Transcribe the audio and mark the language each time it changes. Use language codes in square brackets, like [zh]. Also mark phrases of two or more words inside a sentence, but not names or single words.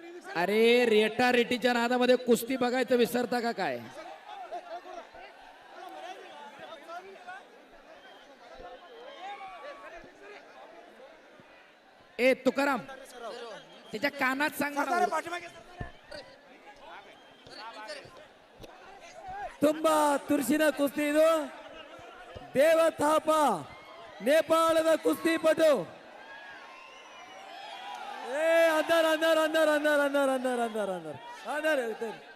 [mr] अरे रेटा रेटीच्या नादामध्ये कुस्ती बघायचं विसरता का काय? ए तुकाराम त्याच्या कानात सांग मला. [kn] ತುಂಬಾ ತುರ್ಸಿನ ಕುಸ್ತಿ ಇದು. ದೇವ ಥಾಪ ನೇಪಾಳದ ಕುಸ್ತಿಪಟು. ಏ ಅಂದರ್ ಅಂದರ್ ಅಂದರ್ ಅಂದರ್ ಅಂದರ್ ಅಂದರ್ ಅಂದರ್ ಅಂದರ್ ಅಂದರ್ ಹೇಳ್ತೇನೆ.